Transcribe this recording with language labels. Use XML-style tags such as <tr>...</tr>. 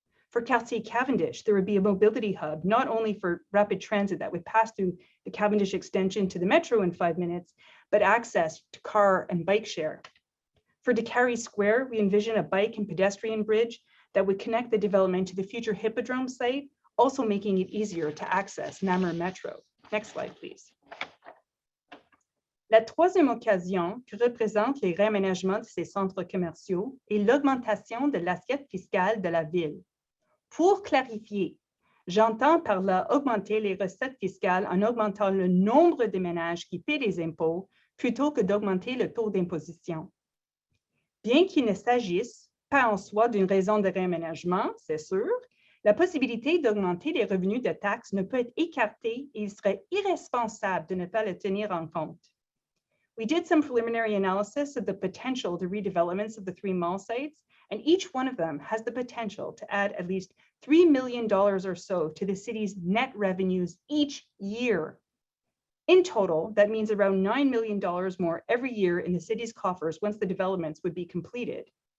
<en>For Quartier Cavendish, there would be a mobility hub, not only for rapid transit that would pass through the Cavendish extension to the metro in 5 minutes, but access to car and bike share. For Décarie Square, we envision a bike and pedestrian bridge that would connect the development to the future Hippodrome site, also making it easier to access Namur Metro. Next slide, please.</en> <fr>La troisième occasion que représentent les réaménagements de ces centres commerciaux est l'augmentation de l'assiette fiscale de la ville. Pour clarifier, j'entends par là augmenter les recettes fiscales en augmentant le nombre de ménages qui paient des impôts plutôt que d'augmenter le taux d'imposition. Bien qu'il ne s'agisse pas en soi d'une raison de réaménagement, c'est sûr, la possibilité d'augmenter les revenus de taxes ne peut être écartée et il serait irresponsable de ne pas le tenir en compte.</fr> <en>We did some preliminary analysis of the potential of the redevelopments of the 3 mall sites, and each one of them has the potential to add at least $3 million or so to the city's net revenues each year. In total, that means around $9 million more every year in the city's coffers once the developments would be completed.</en>